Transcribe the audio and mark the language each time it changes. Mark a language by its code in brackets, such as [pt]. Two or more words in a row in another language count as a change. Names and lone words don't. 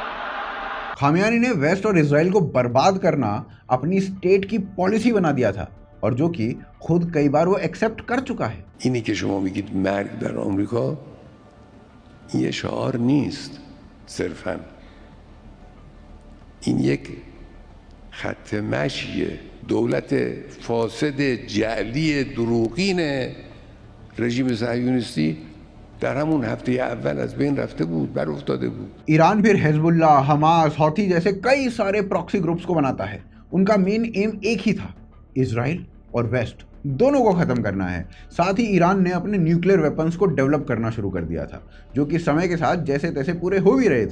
[hi] खामियानी ने वेस्ट और इजराइल को बर्बाद करना अपनी स्टेट की पॉलिसी बना दिया था और जो कि खुद कई बार वो एक्सेप्ट कर चुका है। [fa] اینی که شما میگید مرگ بر آمریکا یه شعار نیست صرفاً، این یک خط مشیه. دولت فاسد جعلی دروغین رژیم صهیونیستی در همون هفته اول از بین رفته بود، بر افتاده بود. [hi] ईरान फिर हिजबुल्लाह, हमास, हौथी जैसे कई सारे [en] proxy groups [hi] को बनाता है। उनका [en] main aim [hi] एक ही था, इजराइल और वेस्ट दोनों को खत्म करना है। साथ ही ईरान ने अपने [en] nuclear weapons [hi] को डेवलप करना शुरू कर दिया था, जो कि समय के साथ जैसे तैसे पूरे हो भी रहे थे।